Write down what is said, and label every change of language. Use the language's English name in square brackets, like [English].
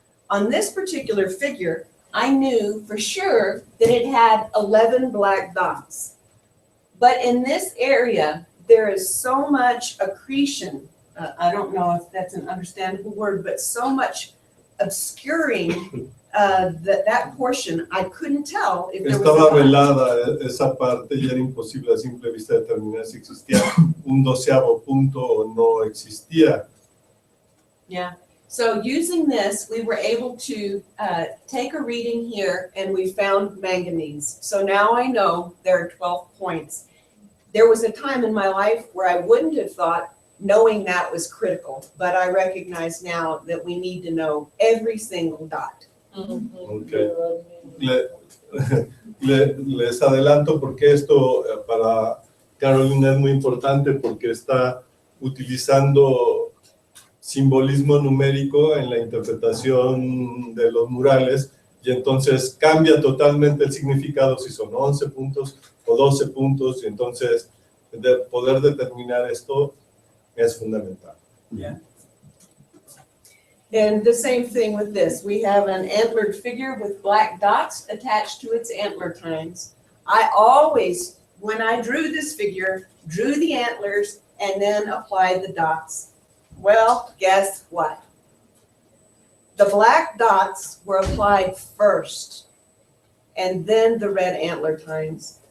[English] On this particular figure, I knew for sure that it had 11 black dots. But in this area, there is so much accretion. I don't know if that's an understandable word, but so much obscuring that portion, I couldn't tell if there was a dot. [Spanish] velada esa parte y era imposible a simple vista determinar si existía un 12avo punto o no existía. [English] Yeah. So using this, we were able to take a reading here, and we found manganese. So now I know there are 12 points. There was a time in my life where I wouldn't have thought knowing that was critical, but I recognize now that we need to know every single dot. [Spanish] Okay. Les adelanto porque esto para Carolyn, es muy importante porque está utilizando simbolismo numérico en la interpretación de los murales y entonces cambia totalmente el significado si son 11 puntos o 12 puntos y entonces poder determinar esto es fundamental. [English] Yeah. And the same thing with this. We have an antlered figure with black dots attached to its antler tines. I always, when I drew this figure, drew the antlers and then applied the dots. Well, guess what? The black dots were applied first, and then the red antler tines.